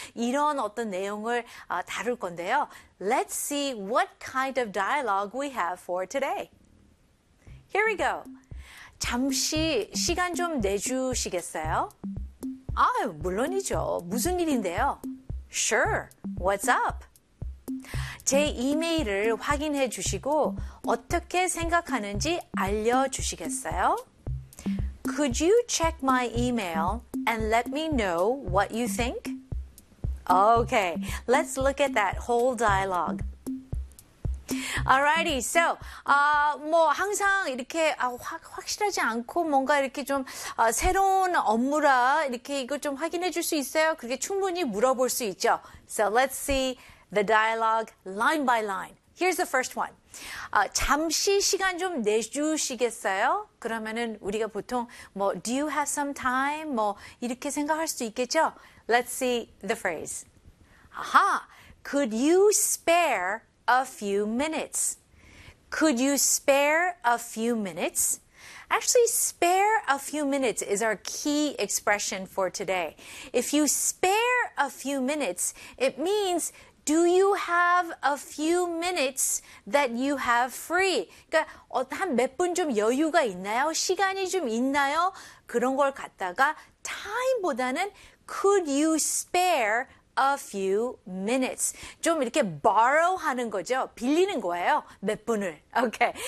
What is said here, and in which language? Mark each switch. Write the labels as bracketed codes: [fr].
[ko] 이런 어떤 내용을 다룰 건데요. [en] Let's see what kind of dialogue we have for today. Here we go. [ko] 잠시 시간 좀 내주시겠어요? 아, 물론이죠. 무슨 일인데요? [en] Sure. What's up? [ko] 제 이메일을 확인해 주시고 어떻게 생각하는지 알려주시겠어요? [en] Could you check my email and let me know what you think? Okay, let's look at that whole dialogue. Alrighty, so, [ko] 뭐, 항상 이렇게 확실하지 않고 뭔가 이렇게 좀 새로운 업무라 이렇게 이거 좀 확인해 줄 수 있어요? 그게 충분히 물어볼 수 있죠. [en] So, let's see the dialogue line by line. Here's the first one. [ko] 잠시 시간 좀 내주시겠어요? 그러면은 우리가 보통 뭐, [en] do you have some time? [ko] 뭐, 이렇게 생각할 수도 있겠죠? [en] Let's see the phrase. Aha! Could you spare a few minutes. Could you spare a few minutes? Actually, spare a few minutes is our key expression for today. If you spare a few minutes, it means, do you have a few minutes that you have free? [ko] 그러니까 한 몇 분 좀 여유가 있나요? 시간이 좀 있나요? 그런 걸 갖다가 time보다는 [en] could you spare a few minutes. [ko] 좀 이렇게 borrow 하는 거죠. 빌리는 거예요. 몇 분을. Okay.